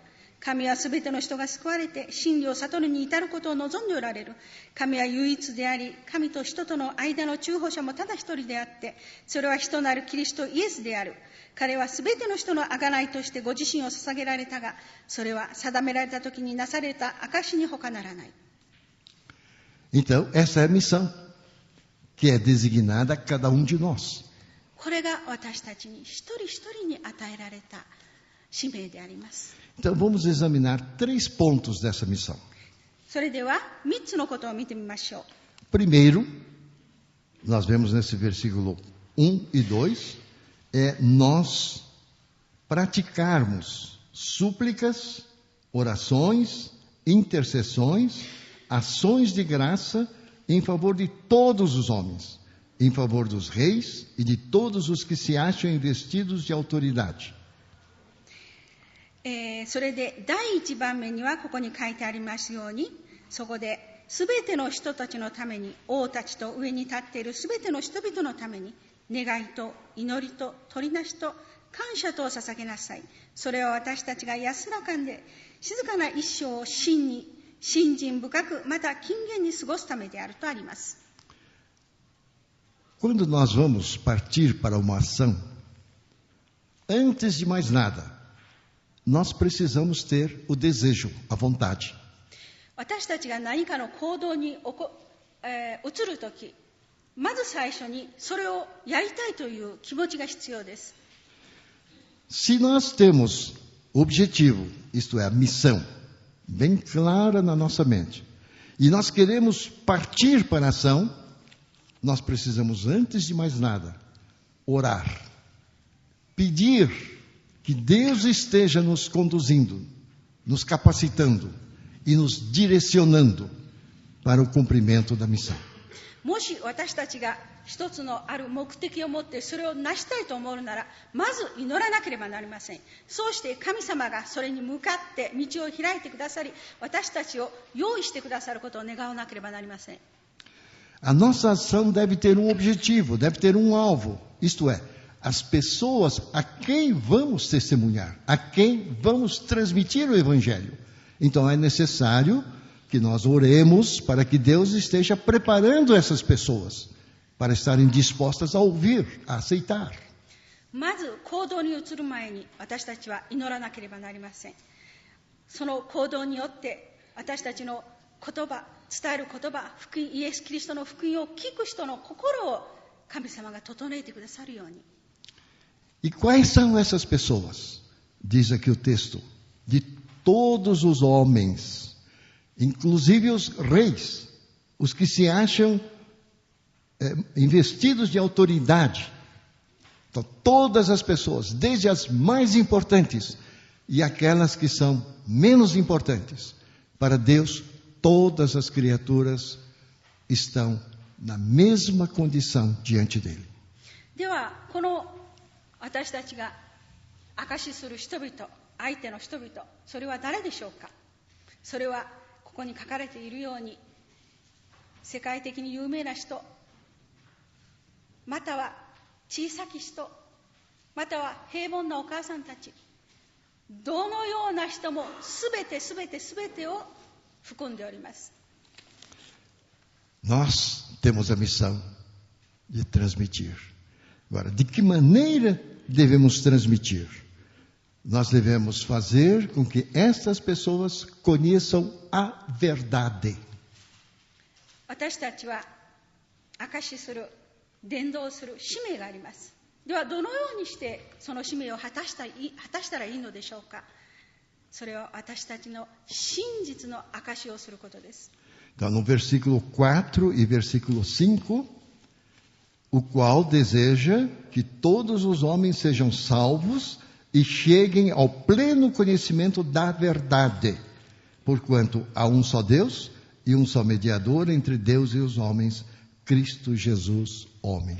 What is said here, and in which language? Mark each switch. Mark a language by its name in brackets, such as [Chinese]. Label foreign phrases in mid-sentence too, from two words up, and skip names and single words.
[Japanese] 神はすべての人が救われて真理を悟るに至ることを望んでおられる。神は唯一であり、神と人との間の中保者もただ一人であって、それは人なるキリストイエスである。彼はすべての人の贖いとしてご自身を捧げられたが、それは定められた時になされた証に他ならない。 [Portuguese] Então, essa é a missão que é designada a cada um de nós. [Japanese] これが私たちに一人一人に与えられた使命であります。 [Portuguese] Então, vamos examinar 3 pontos dessa missão. [Japanese] それでは3つのことを見てみましょう。 [Portuguese] Primeiro, nós vemos nesse versículo 1 e 2, é nós praticarmos súplicas, orações, intercessões, ações de graça em favor de todos os homens, em favor dos reis e de todos os que se acham investidos de autoridade. [Japanese] それで第一番目にはここに書いてありますように、そこで全ての人たちのために、王たちと上に立っている全ての人々のために願いと祈りと取りなしと感謝とを捧げなさい。それは私たちが安らかで静かな一生を信心深く、また謹厳に過ごすためであるとあります。 [Portuguese] Quando nós vamos partir para uma ação, antes de mais nada, nós precisamos ter o desejo, a vontade. [Japanese] 私たちが何かの行動に移るとき、まず最初にそれをやりたいという気持ちが必要です。 [Portuguese] Se nós temos o objetivo, isto é, a missão, bem clara na nossa mente, e nós queremos partir para a ação, nós precisamos, antes de mais nada, orar, pedir que Deus esteja nos conduzindo, nos capacitando e nos direcionando para o cumprimento da missão. [Japanese] もし私たちが一つのある目的を持ってそれを成したいと思うなら、まず祈らなければなりません。そうして神様がそれに向かって道を開いてくださり、私たちを用意してくださることを願わなければなりません。 [Portuguese] A nossa ação deve ter um objetivo, deve ter um alvo, isto é, as pessoas a quem vamos testemunhar, a quem vamos transmitir o Evangelho. Então é necessário que nós oremos para que Deus esteja preparando essas pessoas para estarem dispostas a ouvir, a aceitar. [Japanese] まず行動に移る前に私たちは祈らなければなりません。その行動によって私たちの言葉、伝える言葉、福音、イエス・キリストの福音を聞く人の心を神様が整えてくださるように。 [Portuguese] E quais são essas pessoas? Diz aqui o texto, de todos os homens, inclusive os reis, os que se acham investidos de autoridade. Então, todas as pessoas, desde as mais importantes e aquelas que são menos importantes, para Deus, todas as criaturas estão na mesma condição diante dele. [Japanese] では、この私たちが証しする人々、相手の人々、それは誰でしょうか。それはここに書かれているように、世界的に有名な人、または小さき人、または平凡なお母さんたち、どのような人もすべてを含んでおります。 [Portuguese] Nós temos a missão de transmitir. Agora, de que maneira devemos transmitir? Nós devemos fazer com que estas pessoas conheçam a verdade. [Japanese] 私たちは証しする、伝道する使命があります。ではどのようにしてその使命を果たしたらいいのでしょうか。それは私たちの真実の証しをすることです。 [Portuguese] Então, no versículo 4 e versículo 5, o qual deseja que todos os homens sejam salvos e cheguem ao pleno conhecimento da verdade, porquanto há um só Deus e um só mediador entre Deus e os homens, Cristo Jesus, homem.